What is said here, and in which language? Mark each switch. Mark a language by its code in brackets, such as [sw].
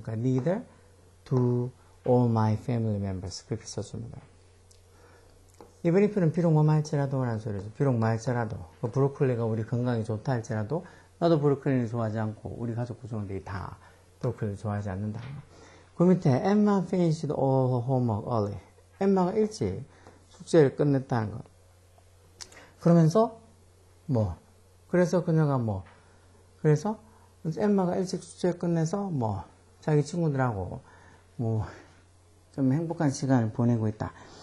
[en] 그러니까 neither do all my family members 그렇게 써주면 돼요. [ko] even if는 비록 뭐뭐 할지라도 라는 소리죠. 비록 뭐 할지라도 브로콜리가 우리 건강에 좋다 할지라도 나도 브로콜리를 좋아하지 않고 우리 가족 구성원들이 다 브로콜리를 좋아하지 않는다. [en] 그 밑에 Emma finished all her homework early. [ko] 엠마가 일찍 숙제를 끝냈다는 것. 그러면서 뭐 그래서 그녀가 뭐 그래서 엠마가 일찍 숙제를 끝내서 뭐 자기 친구들하고 뭐 좀 행복한 시간을 보내고 있다.